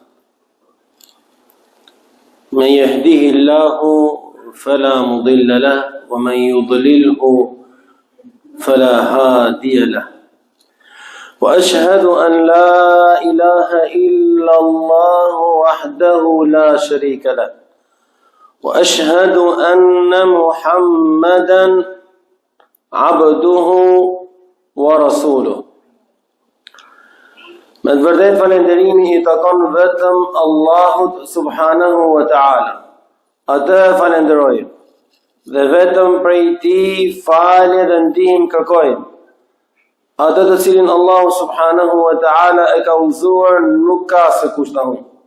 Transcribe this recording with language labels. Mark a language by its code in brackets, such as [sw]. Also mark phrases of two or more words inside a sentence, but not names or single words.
[ar] من يهده الله فلا مضل له ومن يضلله فلا هادي له وأشهد أن لا إله إلا الله وحده لا شريك له وأشهد أن محمدا عبده ورسوله. [sq] Me të vërtet falënderimi I takon vetëm Allahut [ar] سبحانه وتعالى. [sq] Atë falenderojmë dhe vetëm prej Tij falje dhe ndihmë kërkojmë. Atë të cilin Allahu [ar] سبحانه وتعالى [sq] e ka udhëzuar nuk ka se kush ta humbë.